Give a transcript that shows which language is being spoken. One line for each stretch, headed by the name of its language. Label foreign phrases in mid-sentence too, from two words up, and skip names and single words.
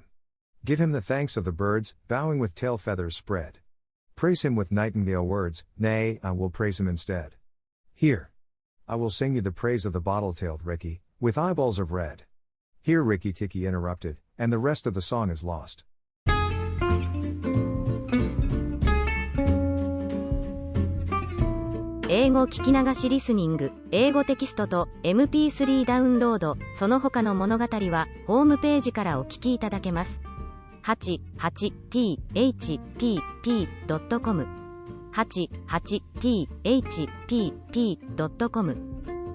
English: Give him the thanks of the birds, bowing with tail feathers spread. Praise him with nightingale words, nay, I will praise him instead. Here. I will sing you the praise of the bottle-tailed Rikki, with eyeballs of red. Here Rikki Tikki interrupted, and the rest of the song is lost.
Japanese: 英語聞き流しリスニング、英語テキストと MP3 ダウンロード、その他の物語はホームページからお聞きいただけます。88thpp.com 88thpp.com